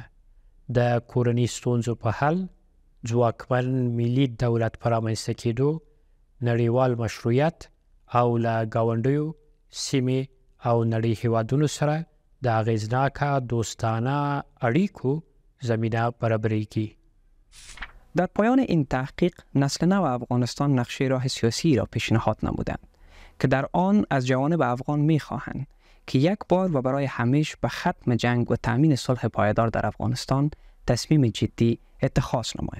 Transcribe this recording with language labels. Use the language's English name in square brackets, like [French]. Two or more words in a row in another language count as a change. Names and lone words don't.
[Pashto] د کورني ستونزو په حل، ځواکمن ملي دولت په رامنځته کېدو، نړیوال مشروعیت او له ګاونډیو سیمې او نړۍ هیوادونو سره د اغیزناکه دوستانه اړیکو زمینه برابریږي. [Persian] در پایان این تحقیق نسل نو افغانستان نقشه راه سیاسی را پیشنهاد نمودند که در آن از جوانب افغان می‌خواهند که یک بار و برای همیشه به ختم جنگ و تأمین صلح پایدار در افغانستان تصمیم جدی اتخاذ نمایند.